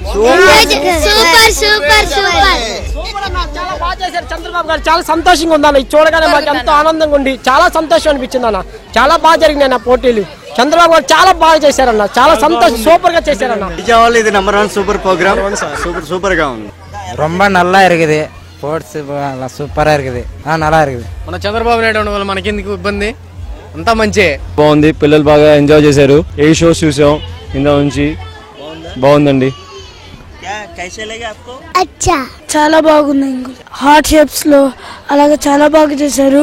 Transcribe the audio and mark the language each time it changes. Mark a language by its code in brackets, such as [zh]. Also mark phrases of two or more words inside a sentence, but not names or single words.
[te] చాలా బాగా చేశారు చంద్రబాబు గారు. చాలా సంతోషంగా ఉంది అన్న. చూడగానే మాకు ఎంతో ఆనందంగా ఉంది. చాలా సంతోషం అనిపించింది అన్న. చాలా బాగా జరిగింది అన్న పోటీలు. చంద్రబాబు గారు చాలా బాగా చేశారన్న. చాలా సంతోషం, సూపర్ గా చేశారన్న. విజయవాడలో ఇది [en] number 1 super program. [te] సూపర్ గా ఉంది. [ta] ரொம்ப நல்லா இருக்குது. ஸ்போர்ட்ஸ் சூப்பரா இருக்குது. நல்லா இருக்குது. [te] మన చంద్రబాబు నాయుడు ఉండడం వల్ల మనకి ఎందుకు ఇబ్బంది? అంతా మంచి బాగుంది. పిల్లలు బాగా ఎంజాయ్ చేశారు. ఏ షోస్ చూసాం ఇందా నుంచి. బాగుందండి. చాలా బాగుంది. [en] heart shapes [te] లో అలాగే చాలా బాగా చేశారు.